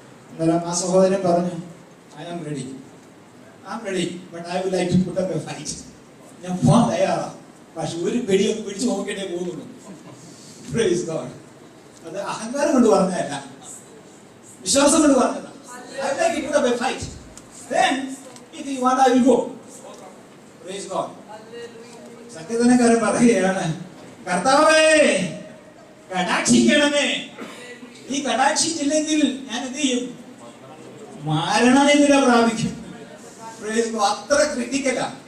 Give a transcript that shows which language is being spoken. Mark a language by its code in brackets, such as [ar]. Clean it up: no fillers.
[ml] എന്നാലും ആ സഹോദരൻ പറഞ്ഞു, [en] I am ready, but I would like to put up a fight. [ml] ഞാൻ പോകാൻ തയ്യാറാണ്, പക്ഷെ ഒരു പെടിയൊക്കെ പിടിച്ചു നോക്കിയിട്ടേ പോകുന്നുള്ളൂ. [en] Praise God. [ml] അത് അഹങ്കാരം കൊണ്ട് പറഞ്ഞതല്ല, വിശ്വാസം കൊണ്ട് പറഞ്ഞതാണ്. [en] I would like to put up a fight. Then, if you want, I will go. Praise God. [ml] സങ്കീർത്തനക്കാരൻ പറയുകയാണ്, കർത്താവേ കടാക്ഷിക്കണമേ. ഈ കടാക്ഷിച്ചില്ലെങ്കിൽ ഞാൻ എന്ത് ചെയ്യും? മരണമെന്നില്ല പ്രാപിക്കും. അത്ര ക്രിട്ടിക്കലാ.